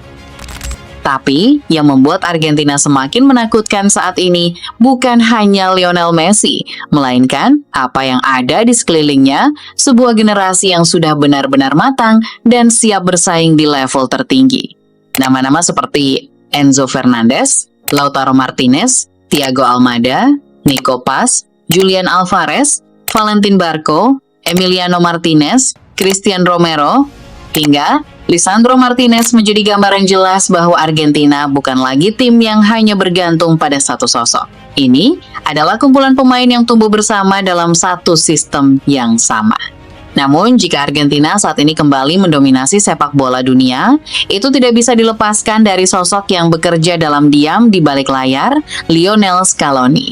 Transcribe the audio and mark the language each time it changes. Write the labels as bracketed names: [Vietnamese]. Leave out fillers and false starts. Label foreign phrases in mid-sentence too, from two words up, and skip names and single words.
[Indonesian] Tapi, yang membuat Argentina semakin menakutkan saat ini bukan hanya Lionel Messi, melainkan apa yang ada di sekelilingnya, sebuah generasi yang sudah benar-benar matang dan siap bersaing di level tertinggi. Nama-nama seperti Enzo Fernandez, Lautaro Martinez, Thiago Almada, Nico Paz, Julian Alvarez, Valentin Barco, Emiliano Martinez, Christian Romero, hingga Lisandro Martinez menjadi gambaran jelas bahwa Argentina bukan lagi tim yang hanya bergantung pada satu sosok. Ini adalah kumpulan pemain yang tumbuh bersama dalam satu sistem yang sama. Namun, jika Argentina saat ini kembali mendominasi sepak bola dunia, itu tidak bisa dilepaskan dari sosok yang bekerja dalam diam di balik layar, Lionel Scaloni.